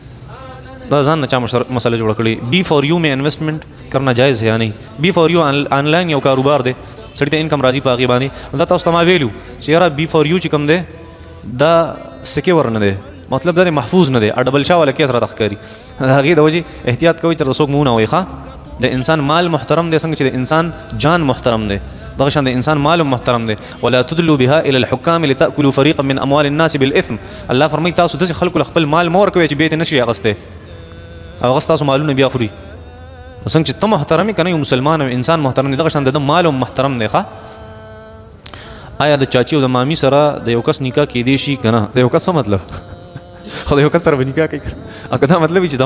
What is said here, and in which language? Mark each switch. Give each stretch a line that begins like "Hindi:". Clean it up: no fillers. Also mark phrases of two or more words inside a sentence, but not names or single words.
Pashto: دا ځان نه چا مسله جوړه کړې بی فار یو
Urdu: میں انویسٹمنٹ کرنا جائز ہے یا نہیں
Pashto: بی فار یو آنلاین یو کاروبار دی سړي ته انکم راځي په هغې باندې دا تاسو ته ما ویلو چې یاره بی فار یو چې کوم دی دا سکیور نه دی مطلب دا محفوظ نه دی ډبل شا والا کیس راته ښکاري د هغې د وجې احتیاط کوئ چېرته څوک مو ونه وایي ښه د انسان مال محترم دی څنګه چې د انسان جان محترم دی دغه شان د انسان مال محترم دی
Arabic: ولا تدلوا بها الى الحكام لتاكلوا فريقا من اموال الناس بالاثم
Pashto: الله فرمایي تاسو داسې خلکو له خپل مال مه ورکوئ چې بیا یې نشي اخیستی او هغه ستاسو مالونه بیا خوري څنګه چې ته محترم یې که نه یو مسلمان او انسان محترم دی دغه شان د ده مال هم محترم دی ښه آیا د چاچي او د مامي سره د یو کس نکاح کیدی شي که نه د یو کس څه مطلب خو د یو کس سره به نکاح کوي او که دا مطلب وي چې